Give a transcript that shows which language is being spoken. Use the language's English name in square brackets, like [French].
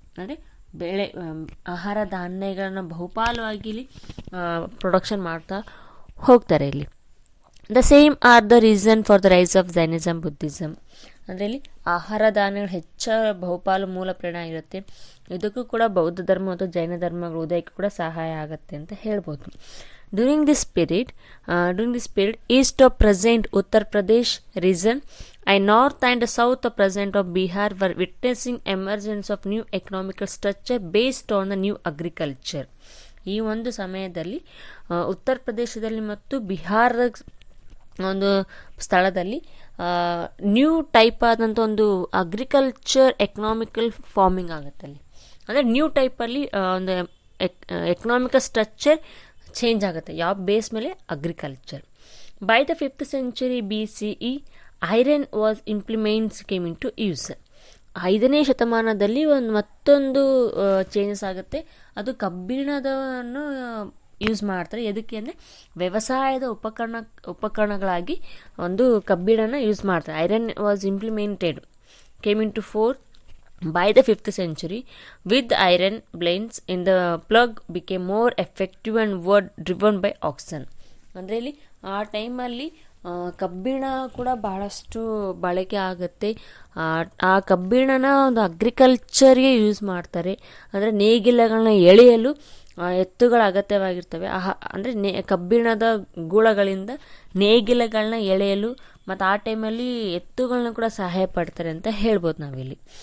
[Kannada] ಅಂದರೆ ಬೆಳೆ ಆಹಾರ ಧಾನ್ಯಗಳನ್ನು ಬಹುಪಾಲವಾಗಿ ಇಲ್ಲಿ ಪ್ರೊಡಕ್ಷನ್ ಮಾಡ್ತಾ ಹೋಗ್ತಾರೆ. ಇಲ್ಲಿ [English] The same are the reason for the rise of Jainism, Buddhism. [Kannada] ಅಂದರೆ ಇಲ್ಲಿ ಆಹಾರ ಧಾನ್ಯಗಳು ಹೆಚ್ಚ ಬಹುಪಾಲು ಮೂಲ ಪ್ರೇರಣ ಇರುತ್ತೆ. ಇದಕ್ಕೂ ಕೂಡ ಬೌದ್ಧ ಧರ್ಮ ಮತ್ತು ಜೈನ ಧರ್ಮಗಳ ಉದಯಕ್ಕೆ ಕೂಡ ಸಹಾಯ ಆಗುತ್ತೆ ಅಂತ ಹೇಳ್ಬೋದು. [English] During this period, east of present Uttar Pradesh region and north and south of present of Bihar were witnessing emergence of new economical structure based on the new agriculture. [Kannada] ಈ ಒಂದು ಸಮಯದಲ್ಲಿ ಉತ್ತರ ಪ್ರದೇಶದಲ್ಲಿ ಮತ್ತು ಬಿಹಾರದ ಒಂದು ಸ್ಥಳದಲ್ಲಿ ನ್ಯೂ ಟೈಪ್ ಆದಂಥ ಒಂದು ಅಗ್ರಿಕಲ್ಚರ್ ಎಕನಾಮಿಕಲ್ ಫಾರ್ಮಿಂಗ್ ಆಗುತ್ತೆ. ಅಲ್ಲಿ ಅಂದರೆ ನ್ಯೂ ಟೈಪಲ್ಲಿ ಒಂದು ಎಕನಾಮಿಕಲ್ ಸ್ಟ್ರಕ್ಚರ್ ಚೇಂಜ್ ಆಗುತ್ತೆ. ಯಾವ ಬೇಸ್ ಮೇಲೆ? Agriculture. [English] By the 5th century BCE iron was implements came into use. [Kannada] 5ನೇ ಶತಮಾನದಲ್ಲಿ ಮತ್ತೊಂದು ಚೇಂಜಸ್ ಆಗುತ್ತೆ. ಅದು ಕಬ್ಬಿಣದವನ್ನು ಯೂಸ್ ಮಾಡ್ತಾರೆ. ಎದಕ್ಕೆ ಅಂದರೆ ವ್ಯವಸಾಯದ ಉಪಕರಣಗಳಾಗಿ ಒಂದು ಕಬ್ಬಿಣನ ಯೂಸ್ ಮಾಡ್ತಾರೆ. [English] Iron was implemented came into fore by the 5th century. With iron blades in the plug became more effective and were driven by oxen. [Kannada] ಅಂದರೆ ಇಲ್ಲಿ ಆ ಟೈಮಲ್ಲಿ ಕಬ್ಬಿಣ ಕೂಡ ಬಹಳಷ್ಟು ಬಳಕೆ ಆಗುತ್ತೆ. ಆ ಕಬ್ಬಿಣನ ಒಂದು ಅಗ್ರಿಕಲ್ಚರ್ಗೆ ಯೂಸ್ ಮಾಡ್ತಾರೆ. ಅಂದರೆ ನೇಗಿಲಗಳನ್ನ ಎಳೆಯಲು ಎತ್ತುಗಳ ಅಗತ್ಯವಾಗಿರ್ತವೆ. ಅಂದರೆ ಕಬ್ಬಿಣದ ಗೂಳಗಳಿಂದ ನೇಗಿಲಗಳನ್ನ ಎಳೆಯಲು ಮತ್ತು ಆ ಟೈಮಲ್ಲಿ ಎತ್ತುಗಳನ್ನ ಕೂಡ ಸಹಾಯ ಪಡ್ತಾರೆ ಅಂತ ಹೇಳ್ಬೋದು ನಾವಿಲ್ಲಿ.